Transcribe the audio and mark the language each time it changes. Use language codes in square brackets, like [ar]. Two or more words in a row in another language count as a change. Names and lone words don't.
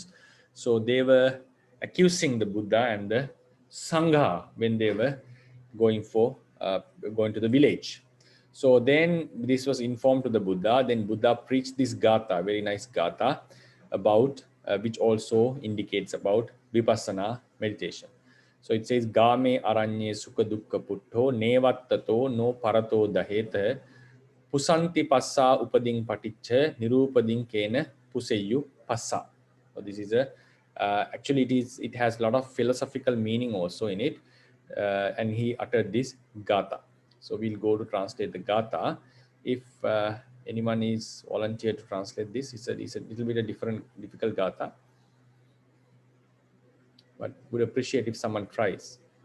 [en] So they were accusing the Buddha and the Sangha when they were going to the village. So then this was informed to the Buddha. Then Buddha preached this gatha, very nice gatha, about which also indicates about vipassana meditation. So it says, [pi] Game aranye sukha dukkha puttho nevattato no parato daheta pusanti passa upading paticha nirupading kena puseyu passa. [en] So this is actually it has a lot of philosophical meaning also in it, and he uttered this gatha. So we'll go to translate the gatha. If anyone is volunteered to translate this, it's a little bit a difficult gatha, but would appreciate if someone tries.